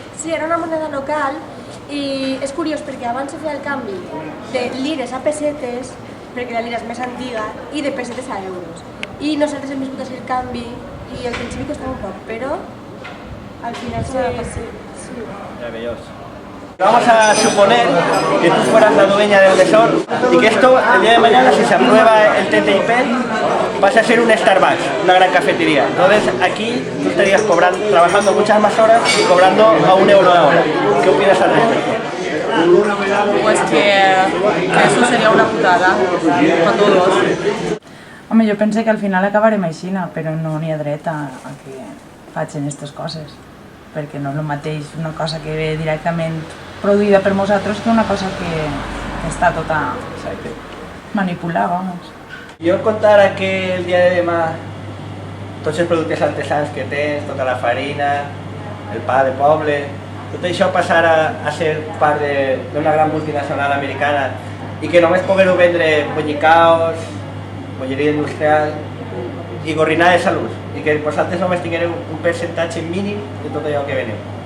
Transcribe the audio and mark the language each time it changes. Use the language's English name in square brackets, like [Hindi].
[Catalan] Sí, era una moneda local i és curiós perquè abans se feia el canvi de lires a pessetes, perquè la lira és més antiga, i de pessetes a euros. I nosaltres hem viscut així el canvi i al principi costava un poc, però al final sí. [Spanish] Maravilloso. Vamos a suponer que tú fueras la dueña del tesoro y que esto, el día de mañana, si se aprueba el TTIP, pasa a ser un Starbucks, una gran cafetería. Entonces aquí tú estarías trabajando muchas más horas y cobrando a €1 la hora. ¿Qué opinas al respecto? Pues que eso sería una putada para todos. [Catalan] Home, jo penso que al final acabarem així, però no n'hi ha dret a que facin aquestes coses, perquè no és el mateix una cosa que ve directament produïda per nosaltres que una cosa que està tota manipulada, vamos. Jo em contara que el dia de demà tots els productes artesans que tens, tota la farina, el pa de poble, tot això passarà a ser part d'una gran multinacional americana i que només pogueu vendre bollicaos, bolleria industrial i gorrinada de salut, i que vosaltres només tinguereu un percentatge mínim de tot allò que veneu.